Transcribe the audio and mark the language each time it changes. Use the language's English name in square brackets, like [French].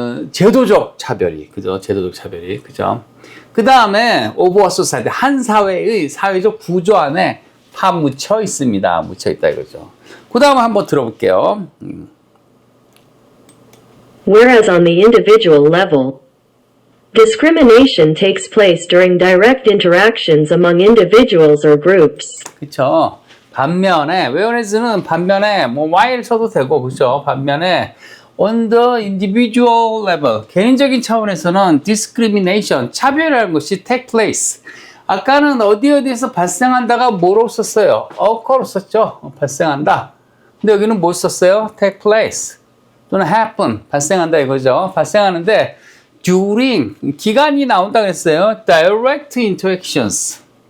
[Korean] 제도적 차별이, 그죠? 제도적 차별이, 그죠? 그 다음에, [English] of a society, [Korean] 한 사회의 사회적 구조 안에 파묻혀 있습니다. 묻혀 있다, 이거죠. 그 다음 한번 들어볼게요. [English] Whereas on the individual level, discrimination takes place during direct interactions among individuals or groups. [Korean] 그쵸? 반면에, whereas는 반면에, 뭐, while 써도 되고, 그죠? 반면에, [English] on the individual level, [Korean] 개인적인 차원에서는 discrimination, 차별이라는 것이 take place. 아까는 어디에서 발생한다가 뭐로 썼어요? occur로 썼죠? 발생한다. 근데 여기는 뭐 썼어요? take place. 또는 happen, 발생한다 이거죠. 발생하는데 during, 기간이 나온다 그랬어요. [English] direct interactions.